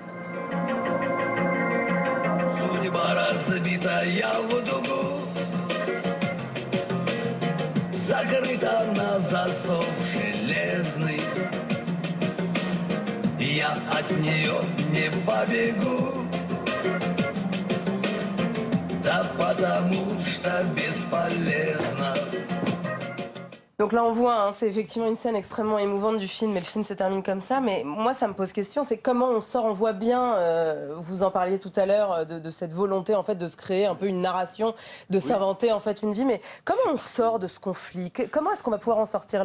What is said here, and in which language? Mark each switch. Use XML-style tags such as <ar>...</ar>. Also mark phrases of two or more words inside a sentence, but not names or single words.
<ru>Судьба разбитая в дугу, закрыта на засов железный. Я от нее не побегу, да потому что bесполезно.</ru> <fr>Donc là, on voit, c'est effectivement une scène extrêmement émouvante du film, et le film se termine comme ça. Mais moi, ça me pose question, c'est comment on sort, on voit bien, vous en parliez tout à l'heure, de cette volonté en fait de se créer un peu une narration, de s'inventer en fait une vie. Mais comment on sort de ce conflit? Comment est-ce qu'on va pouvoir en sortir?</fr>